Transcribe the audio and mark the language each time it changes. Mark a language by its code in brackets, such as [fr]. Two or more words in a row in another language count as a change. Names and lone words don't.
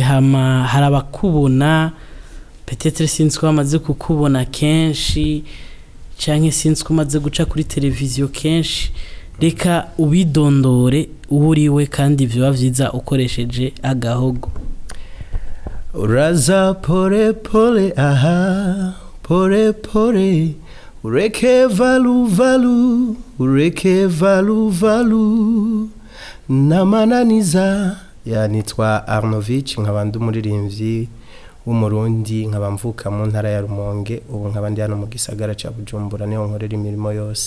[rn] Hama harabakubona peut-être sinzi ko bamaze kukubona kenshi canke sinzi ko umaze guca kuri televiziyo kenshi. Reka ubidondore uburiwe kandi biba vyiza ukoresheje agahogo. Uraza [sw] pole pole [rn] aha [sw] pole pole, [rn] ureke valu valu, ureke valu valu, namananiza. Nitwa Arnovich, nkaba ndi umuririmbyi w'umurundi, nkaba mvuka mu ntara ya Rumonge, ubu nkaba ndi hano mu gisagara ca Bujumbura, niho nkorera imirimo yose.